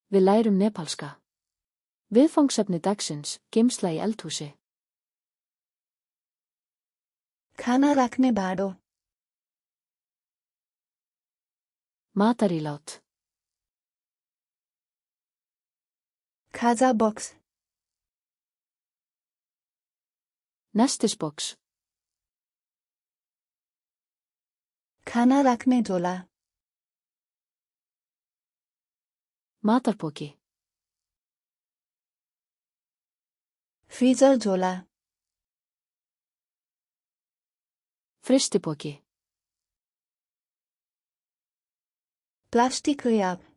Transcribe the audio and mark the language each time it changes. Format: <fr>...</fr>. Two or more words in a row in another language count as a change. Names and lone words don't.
<is>Við lærum nepalska. Viðfangsefni dagsins, geymsla í eldhúsi.</is> <ne>खाना राख्ने भाँडो</ne> <is>Matarílát.</is> <ne>खाजा बक्स</ne> <is>Nestisbox.</is> <ne>खाना राख्ने झोला</ne> <is>Matarpoki.</is> <ne>फ्रिजर झोला</ne> <is>Frystipoki.</is> <ne>प्लास्टिक रियाब</ne>